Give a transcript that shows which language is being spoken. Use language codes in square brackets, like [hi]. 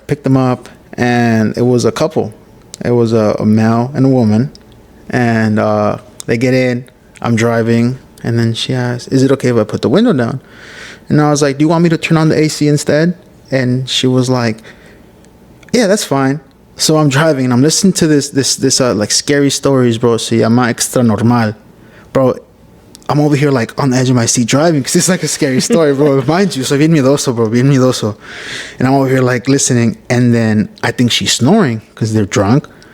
[en] Picked them up, and it was a couple. It was a male and a woman, and they get in. I'm driving, and then she asked, "Is it okay if I put the window down?" And I was like, "Do you want me to turn on the AC instead?" And she was like, "Yeah, that's fine." So I'm driving, and I'm listening to this like scary stories, bro. [es] Se llama Extra Normal, bro. [en] I'm over here like on the edge of my seat driving because it's like a scary story, bro. Mind you, [es] so bien miedoso. [en] And I'm over here like listening, and then I think she's snoring because they're drunk.